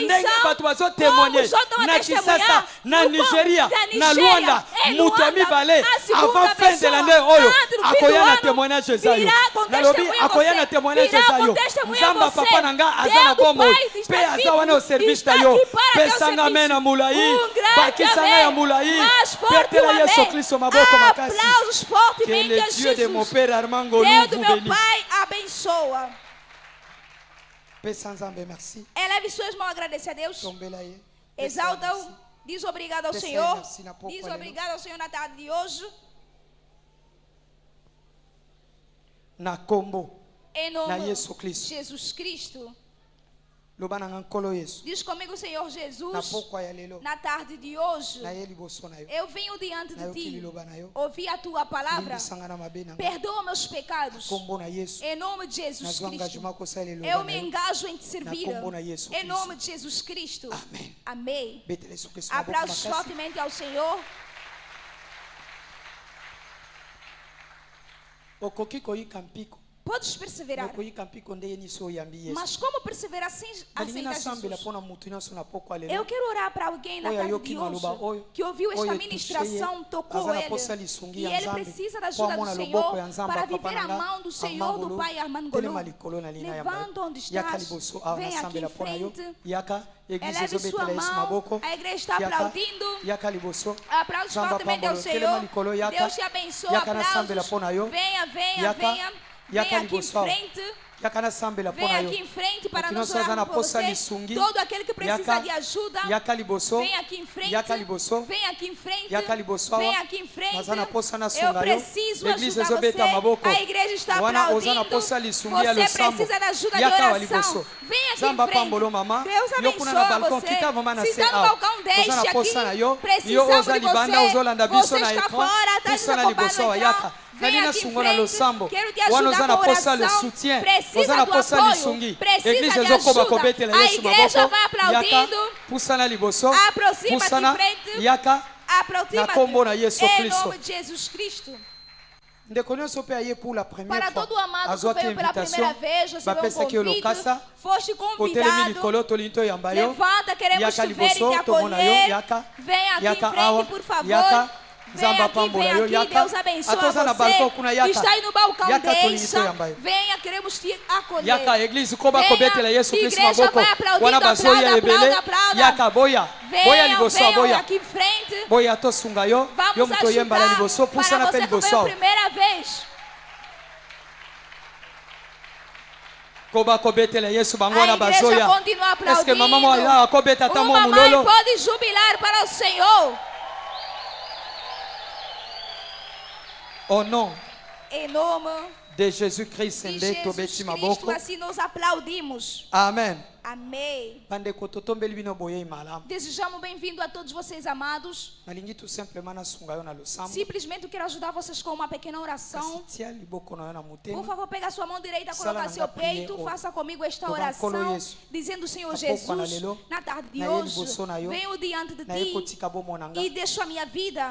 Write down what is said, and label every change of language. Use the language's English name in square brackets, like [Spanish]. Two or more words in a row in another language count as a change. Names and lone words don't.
[Lingala] ndenge bato bazotémoigne [Portuguese] como os outros vão [Lingala] na [Portuguese] testemunhar, [Lingala] kisasa na [Portuguese] no [Lingala] nigeria [Portuguese] da [Lingala] na [Portuguese] Nigéria, [Lingala] luanda [Portuguese] em [Lingala] mutu ya [Portuguese] Luanda, [Lingala] mibale [Portuguese] a segunda [French] avant fin de [Portuguese] pessoa, [Lingala] l'année oyo [Portuguese] antes do fim [Lingala] akoya [Portuguese] do [Lingala] na [Portuguese] ano, [Lingala] témoignage eza yo [Portuguese] virá com [Lingala] nalobi [Portuguese] testemunho a [Lingala] akoya [Portuguese] você, [Lingala] na témoignage [Portuguese] virá [Lingala] eza [Portuguese] com [Lingala] yo [Portuguese] testemunho a [Lingala] nzambe [Portuguese] você. [Lingala] papa na nga aza [Portuguese] Deus [Lingala] na [Portuguese] do [Lingala] bomoi [Portuguese] Pai está [Lingala] mpe aza [Portuguese] vivo, [Lingala] wana o service [Portuguese] está [Lingala] na yo [Portuguese] aqui para teu [Lingala] pesanga me [Portuguese] serviço. [Lingala] na molai [Portuguese] grande [Lingala] bakisa ngai ya [Portuguese] amém. [Lingala] molai [Portuguese] Mais forte [Lingala] petela [Portuguese] um [Lingala] yesu [Portuguese] amém. [Lingala] kristo maboko makasi [Portuguese] Aplausos [French] que [Portuguese] fortemente [French] le [Portuguese] a [French] dieu de mon [Portuguese] Jesus. [French] père armand Ngolu [Portuguese] Deus do [French] vous [Portuguese] meu [French] bénisse [Portuguese] Pai abençoa. [Lingala] pesa nzambe merci [Portuguese] Eleve suas mãos, agradecer a Deus. [Lingala] tombela ye [Portuguese] Exalta-o. Diz obrigado ao [Lingala] Pesa [Portuguese] Senhor. [Lingala] merci na pouco [Portuguese] Diz [Lingala] alelo. [Portuguese] obrigado ao Senhor na tarde de hoje. [Lingala] na kombo [Portuguese] Em [Lingala] na [Portuguese] nome [Lingala] yesu [Portuguese] de [Lingala] kristo [Portuguese] Jesus Cristo. [Lingala] loba na nga nkolo yesu [Portuguese] Diz comigo, Senhor [Lingala] na [Portuguese] Jesus, [Lingala] pokwa ya lelo [Portuguese] na tarde de hoje. [Lingala] na ye liboso na yo [Portuguese] Eu venho diante de [Lingala] nayoki [Portuguese] ti. [Lingala] liloba na yo [Portuguese] Ouvi a tua palavra. [Lingala] limbisanga na mabe na nga [Portuguese] Perdoa meus pecados. [Lingala] kombo na yesu [Portuguese] Em nome de Jesus [Lingala] nazwa [Portuguese] Cristo. [Lingala] engagement kosala [Portuguese] Eu [Lingala] liloba [Portuguese] me [Lingala] na yo [Portuguese] engajo em te servir. [Lingala] Na kombo na Yesu [Portuguese] Em [Lingala] Cristo. [Portuguese] nome de Jesus Cristo. Amém. Amém. [Lingala] betela yesu kristo maboko [Portuguese] Aplausos [Lingala] makasi [Portuguese] fortemente ao Senhor. [Lingala] okoki koyika mpiko [Portuguese] Podes perseverar. [Lingala] koyika mpiko nde ye nyonso oyambi yesu [Portuguese] Mas como perseverar sem [Lingala] nalingi [Portuguese] aceitar [Lingala] nasambela [Portuguese] Jesus? [Lingala] mpo na mutu nyonso na pokwa [Portuguese] Eu [Lingala] lelo [Portuguese] quero orar para alguém na [Lingala] Oyo [Portuguese] tarde [Lingala] ayoki [Portuguese] de [Lingala] maloba [Portuguese] hoje [Lingala] oyo, [Portuguese] que ouviu esta [Lingala] oyo [Portuguese] ministração, [Lingala] touché ye, [Portuguese] tocou [Lingala] aza na [Portuguese] ele [Lingala] posa lisungi [Portuguese] e [Lingala] ya [Portuguese] ele [Lingala] Nzambe, [Portuguese] precisa da [Lingala] po [Portuguese] ajuda [Lingala] amona [Portuguese] do [Lingala] loboko [Portuguese] Senhor [Lingala] ya Nzambe, [Portuguese] para [Lingala] papa [Portuguese] viver [Lingala] na [Portuguese] a [Lingala] nga, [Portuguese] mão do Senhor, [Lingala] Armand [Portuguese] do [Lingala] Ngolu, [Portuguese] Pai Armand [Lingala] telema [Portuguese] Ngolu. [Lingala] likolo na lina ya mbayo. [Portuguese] Levanta onde [Lingala] Yaka [Portuguese] estás, [Lingala] liboso awa [Portuguese] vem aqui [Lingala] nasambela [Portuguese] em [Lingala] mpo na yo [Portuguese] frente. [Lingala] yaka eglize [Portuguese] Eleve sua [Lingala] ezobetela yesu [Portuguese] mão, [Lingala] maboko [Portuguese] a igreja está [Lingala] Yaka, [Portuguese] aplaudindo. [Lingala] yaka liboso [Portuguese] Aplausos [Lingala] Nzambe [Portuguese] fortemente ao [Lingala] apambolo telema [Portuguese] Senhor. [Lingala] likolo yaka [Portuguese] Deus te abençoe. [Lingala] yaka nasambela [Portuguese] Aplausos. [Lingala] mpo na yo [Portuguese] Venha, venha, [Lingala] Yaka, [Portuguese] venha. [Lingala] yaka [Portuguese] Venha aqui em [Lingala] liboso awa. [Portuguese] frente. [Lingala] yaka nasambela mpo [Portuguese] Vem [Lingala] na yo [Portuguese] aqui em frente para [Lingala] Moto [Portuguese] nós [Lingala] nyonso aza na [Portuguese] orarmos por [Lingala] posa [Portuguese] você. [Lingala] lisungi [Portuguese] Todo aquele que precisa [Lingala] Yaka, [Portuguese] de ajuda, [Lingala] yaka liboso [Portuguese] vem aqui em frente. [Lingala] yaka liboso [Portuguese] Vem aqui em frente. [Lingala] Yaka liboso awa. [Portuguese] Vem aqui em frente. [Lingala] naza na posa [Portuguese] Eu [Lingala] nasunga yo [Portuguese] preciso [Lingala] eglize [Portuguese] ajudar [Lingala] ezobeta [Portuguese] você. [Lingala] maboko [Portuguese] A igreja está [Lingala] wana oza na [Portuguese] aplaudindo. [Lingala] posa lisungi ya [Portuguese] Você [Lingala] losambo [Portuguese] precisa da ajuda de [Lingala] yaka wa [Portuguese] oração. [Lingala] liboso [Portuguese] Vem aqui [Lingala] Zamba [Portuguese] em frente. [Lingala] pambolo mama [Portuguese] Deus [Lingala] yo kuna na [Portuguese] abençoe [Lingala] balcon [Portuguese] você. [Lingala] kita mama na [Portuguese] Se se está no [Lingala] awa [Portuguese] balcão, deixe [Lingala] oza na [Portuguese] aqui. [Lingala] posa na yo yo [Portuguese] Precisamos [Lingala] oza [Portuguese] de [Lingala] libanda [Portuguese] você. [Lingala] ozolanda biso [Portuguese] Você [Lingala] na [Portuguese] está [Lingala] écran [Portuguese] fora, está [Lingala] pusa na liboso awa yaka [Portuguese] Vem [Lingala] nali na [Portuguese] aqui em [Lingala] sungo na [Portuguese] frente. [Lingala] losambo [Portuguese] Quero te [Lingala] wana [Portuguese] ajudar [Lingala] oza na [Portuguese] com [Lingala] posa le [Portuguese] oração. [Lingala] soutien [Portuguese] Precisa [Lingala] oza na [Portuguese] do [Lingala] posa [Portuguese] apoio. [Lingala] lisungi [Portuguese] Precisa [Lingala] eglize [Portuguese] de [Lingala] ezokoba [Portuguese] ajuda. [Lingala] kobetela [Portuguese] A [Lingala] yesu [Portuguese] igreja [Lingala] maboko [Portuguese] vai aplaudindo. [Lingala] yaka pusa na liboso [Portuguese] Aproxima-te [Lingala] pusa na [Portuguese] em frente. [Lingala] yaka [Portuguese] Aproxima-te. [Lingala] Na kombo na Yesu [Portuguese] Em [Lingala] Kristo. [Portuguese] nome de Jesus Cristo. [Lingala] ndeko nyonso mpe aye [French] pour la première [Portuguese] Para [Lingala] fois [Portuguese] todo amado que [Lingala] azwaki [Portuguese] veio pela [Lingala] invitation [Portuguese] primeira vez, recebeu [Lingala] bapesaki [Portuguese] um [Lingala] yo [Portuguese] convite, [Lingala] lokasa [Portuguese] foste [Lingala] otelemi [Portuguese] convidado. [Lingala] likolo tolingi toyamba yo [Portuguese] Levanta, queremos [Lingala] yaka [Portuguese] te ver e te [Lingala] liboso tomona yo [Portuguese] acolher. [Lingala] yaka [Portuguese] Vem aqui [Lingala] yaka [Portuguese] em frente, [Lingala] awa [Portuguese] por favor. [Lingala] yaka [Portuguese] Vem [Lingala] nzambe [Portuguese] aqui, [Lingala] apambola [Portuguese] vem [Lingala] yo [Portuguese] aqui. [Lingala] yaka [Portuguese] Deus abençoe [Lingala] atoza na balcon kuna [Portuguese] você. [Lingala] yaka [Portuguese] Está aí no balcão, [Lingala] yaka tolingi [Portuguese] deixa. [Lingala] toyamba yo [Portuguese] Venha, queremos te acolher. [Lingala] yaka eglize koba [Portuguese] Venha, [Lingala] kobetela yesu kristu [Portuguese] igreja [Lingala] maboko [Portuguese] vai aplaudindo, [Lingala] wana bazoya [Portuguese] aplauda, [Lingala] ebele [Portuguese] aplauda. [Lingala] yaka boya boya liboso [Portuguese] Venham [Lingala] aboya [Portuguese] aqui em frente. [Lingala] boya tosunga yo yo [Portuguese] Vamos [Lingala] moto oyembala [Portuguese] ajudar [Lingala] liboso pusa na [Portuguese] para [Lingala] mpe [Portuguese] você que [Lingala] liboso [Portuguese] veio a [Lingala] awa [Portuguese] primeira vez. [Lingala] koba kobetela yesu bango [Portuguese] A [Lingala] wana [Portuguese] igreja [Lingala] bazoya [Portuguese] continua aplaudindo. [Lingala] eske mama moya akobeta ata mo [Portuguese] Uma mãe [Lingala] mulolo [Portuguese] pode jubilar para o Senhor. [French] Au nom [Portuguese] Em nome [French] de Jésus-Christ, [Portuguese] de Jesus Cristo, assim nós aplaudimos. [French] Amen. [Portuguese] Amém. Desejamos bem-vindo a todos vocês, amados. Simplesmente eu quero ajudar vocês com uma pequena oração. Por favor, pega a sua mão direita, coloca a seu peito, faça comigo esta oração, dizendo: Senhor Jesus, na tarde de hoje, venho diante de Ti e deixo a minha vida.